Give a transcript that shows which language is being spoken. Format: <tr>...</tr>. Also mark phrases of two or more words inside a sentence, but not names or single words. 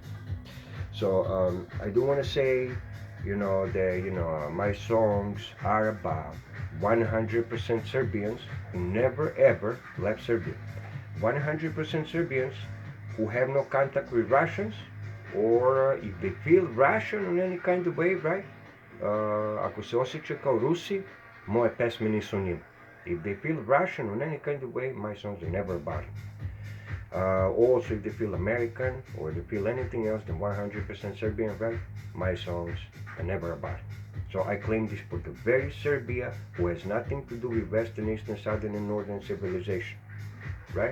<en>So I do want to say, that my songs are about 100% Serbians who never ever left Serbia. 100% Serbians who have no contact with Russians, or if they feel Russian in any kind of way, right?</en> <sr>Ako se osjeća kao Rusi, moje pesme nisu njima.</sr> <en>If they feel Russian in any kind of way, my songs are never about it. Also, if they feel American or they feel anything else than 100% Serbian, right? My songs are never about it. So I claim this for the very Serbia who has nothing to do with Western, Eastern, Southern, and Northern civilization, right?</en>